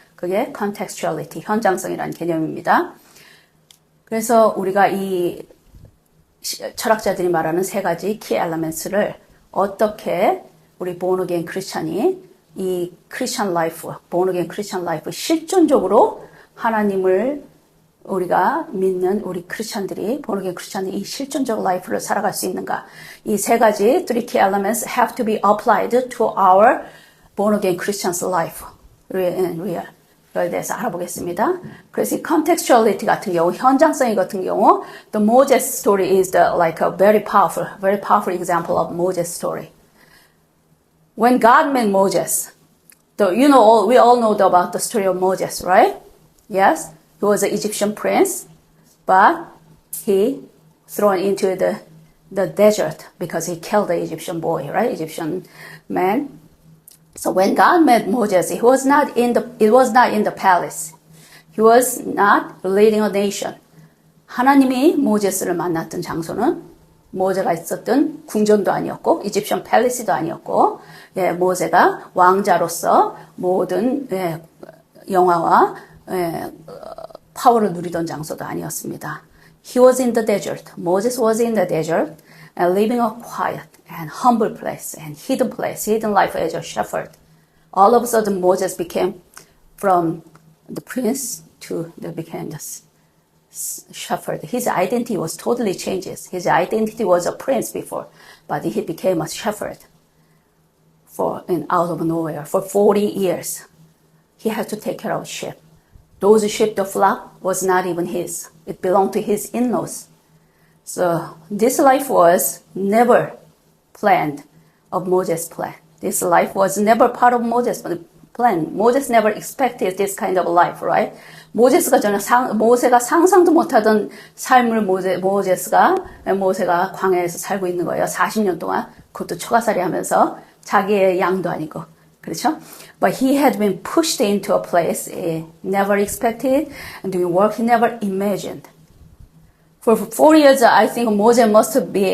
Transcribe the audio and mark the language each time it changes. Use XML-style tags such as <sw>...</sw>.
<ko>그게 contextuality, 현장성이라는 개념입니다. 그래서 우리가 이 철학자들이 말하는 세 가지 key elements를 어떻게 우리 born again 크리스찬이 이 크리스찬 라이프, born again 크리스찬 라이프 실존적으로 하나님을 우리가 믿는 우리 크리스찬들이 born again 크리스찬이 이 실존적 라이프를 살아갈 수 있는가? 이 세 가지</ko> <en>three key elements have to be applied to our born again Christian's life. real.</en> <ko>이거에 대해서 알아보겠습니다. 그래서 이 contextuality 같은 경우,</ko> <en>현장성 같은 경우, the Moses story is like a very powerful example of Moses story. When God met Moses, we all know about the story of Moses, right? Yes, he was an Egyptian prince, but he thrown into the desert because he killed the Egyptian boy, right? Egyptian man. So when God met Moses, it was not in the palace. He was not leading a nation.</en> <ko>하나님이 모세스를 만났던 장소는 모세가 있었던 궁전도 아니었고, 이집션 팰리스도 아니었고, 모세가 왕자로서 모든 영화와 파워를 누리던 장소도 아니었습니다.</ko> <en>He was in the desert. Moses was in the desert and living a quiet and humble place and hidden life as a shepherd. All of a sudden, Moses became from the prince became the shepherd. His identity was totally changes. His identity was a prince before, but he became a shepherd out of nowhere for 40 years. He had to take care of sheep. Those sheep, the flock, was not even his. It belonged to his in-laws. So this life was never planned of Moses' plan. This life was never part of Moses' plan. Moses never expected this kind of life, right?</en> <ko>모세가 상상도 못하던 삶을 모세가 광야에서 살고 있는 거예요. 40년 동안. 그것도 초가살이 하면서 자기의 양도 아니고. 그렇죠?</ko> <en>But he had been pushed into a place he never expected and doing work he never imagined. For 4 years, I think Moses must</en>